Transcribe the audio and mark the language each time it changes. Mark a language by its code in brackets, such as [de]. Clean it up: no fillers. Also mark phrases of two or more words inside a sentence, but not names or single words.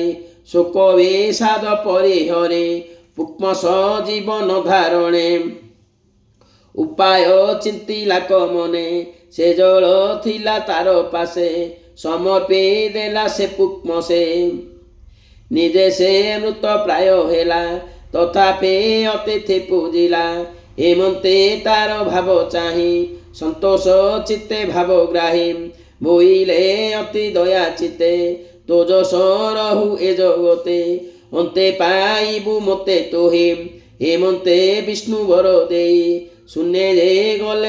[or] ଶୋକ ବିଷାଦ ପରିହରେ ପୁକ୍ମସ ଜୀବନ ଧାରଣେ। ଉପାୟ ଚିନ୍ତିଲା କମନେ ସେ ଜଳ ଥିଲା ତାର ପାସେ। ସମର୍ପି ଦେଲା ସେ ପୁକ୍ମସେ ନିଜେ ସେ ମୃତ ପ୍ରାୟ ହେଲା। ତଥାପି ଅତିଥି ପୂଜିଲା ଏମନ୍ତେ ତାର ଭାବ ଚାହିଁ ସନ୍ତୋଷ ଚିତ୍ତେ ଭାବ ଗ୍ରାହୀ ବୋଇଲେ ଅତି ଦୟା ଚିତ୍ତେ ତୋ ଯଶ ରହୁ ଏ ଜଗତେ ଅନ୍ତେ ପାଇବୁ ମୋତେ ତୋହି ଏମନ୍ତେ ବିଷ୍ଣୁ ବର ଦେଇ ଶୂନ୍ୟରେ ଗଲେ